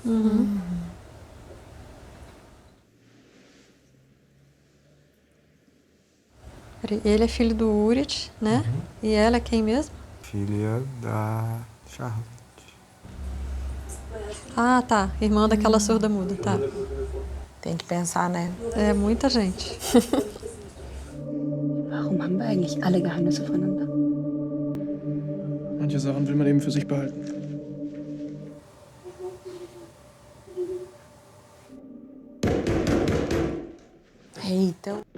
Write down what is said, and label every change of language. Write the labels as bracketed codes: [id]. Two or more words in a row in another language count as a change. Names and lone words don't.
[pt] Ele é filho do Urit, né? E ela é quem mesmo? Filha da Charlotte. Ah, tá. Irmã daquela surda muda, tá. Tem que pensar, né? É muita gente. [de] Warum haben wir eigentlich alle Geheimnisse voneinander? Manche Sachen will man eben für sich behalten. [pt] Eita.